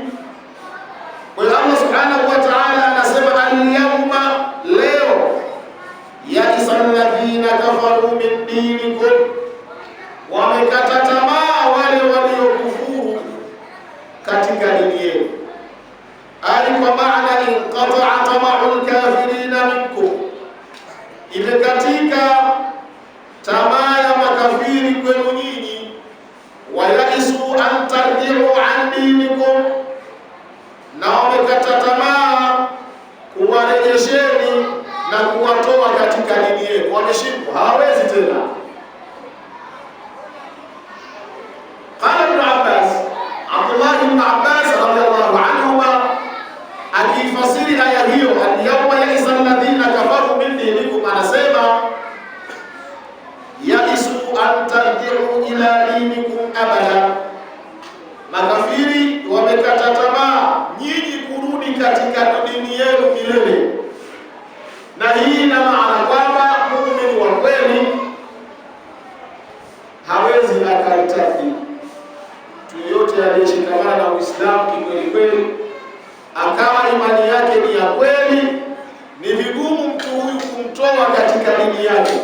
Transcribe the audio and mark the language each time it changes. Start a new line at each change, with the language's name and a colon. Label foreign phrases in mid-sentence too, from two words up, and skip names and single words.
Swahili: Kwa hiyo
Arabic: Allah subhanahu wa ta'ala
Swahili: anasema
Arabic: al-yawma,
Swahili: leo,
Arabic: ya'isa alladhina kafaru min dinikum,
Swahili: wamekata tamaa wale waliokufuru katika dini yenu. Ali kwa maana
Arabic: inqata'a tama'ul kafirina minkum,
Swahili: imekatika tamaa ya makafiri kwenu nyinyi.
Arabic: Wa ya'isu an tarji'u an dinikum,
Swahili: na wamekata tamaa kuwarejesheni na kuwatoa katika dini yenu. Wameshindwa, hawawezi tena.
Arabic: Qala Ibn Abbas,
Swahili: Abdullah ibn Abbas
Arabic: radiyallahu anhuma,
Swahili: akifasiri aya hiyo
Arabic: al-yawma ya'isa alladhina kafaru min dinikum,
Swahili: anasema
Arabic: ya'isu an tarji'u ila dinikum abada,
Swahili: makafiri wamekata tamaa nyinyi kurudi katika dini yenu milele. Na hii ina maana kwamba muumini wa kweli hawezi akaitaki. Mtu yote aliyeshikamana na Uislamu kikweli kweli, akawa imani yake ni ya kweli, ni vigumu mtu huyu kumtoa katika dini yake.